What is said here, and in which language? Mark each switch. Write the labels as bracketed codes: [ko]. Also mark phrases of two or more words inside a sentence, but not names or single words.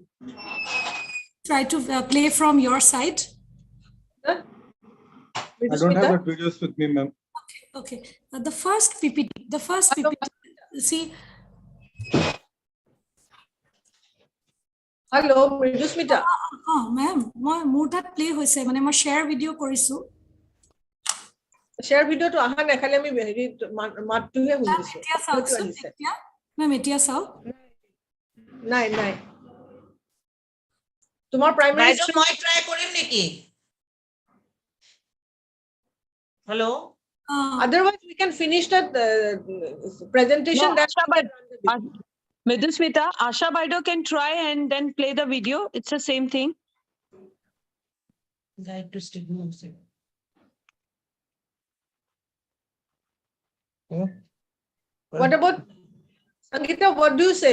[en] Try to play from your side. Huh? I don't have that videos with me, ma'am. Okay. The first PPT. The first PPT. See, Hello, Mridusmita. ma'am, [as] মোৰ তাত play হৈছে মানে মই [en] share video [as] কৰিছো. [en] Share video [as] to আহা নাই খালি আমি হেৰি মাতটোহে শুনিছো। এতিয়া চাওকচোন এতিয়া মেম এতিয়া চাওক নাই নাই তোমাৰ primary বাইদেউ মই ট্ৰাই কৰিম নেকি? [en] হেল্ল'? otherwise we can finish that presentation No, that Asha Midusmita, Asha Baido can try and then play the video. It's the same thing. Guide to stigma. what about Sangeeta, what do you say?